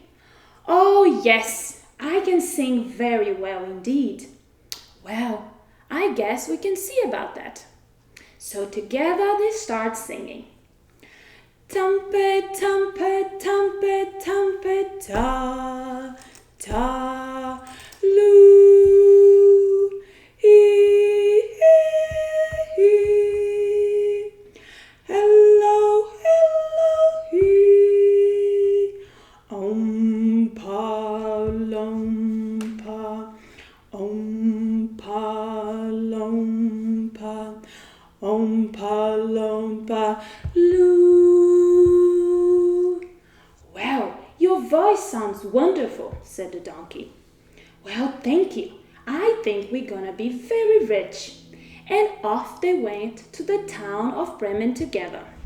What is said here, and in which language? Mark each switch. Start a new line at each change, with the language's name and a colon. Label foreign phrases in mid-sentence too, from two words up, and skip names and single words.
English: "Oh, yes, I can sing very well indeed." "Well, I guess we can see about that." So together they start singing. Trumpet, trumpet, trumpet, trumpet, ta, ta, loo, hee, hee, hee. Hello, hello, hee. Pa, lom, pa, pa, lom, pa, loo. "Well, your voice sounds wonderful," said the donkey. "Well, thank you. I think we're gonna be very rich." And off they went to the town of Bremen together.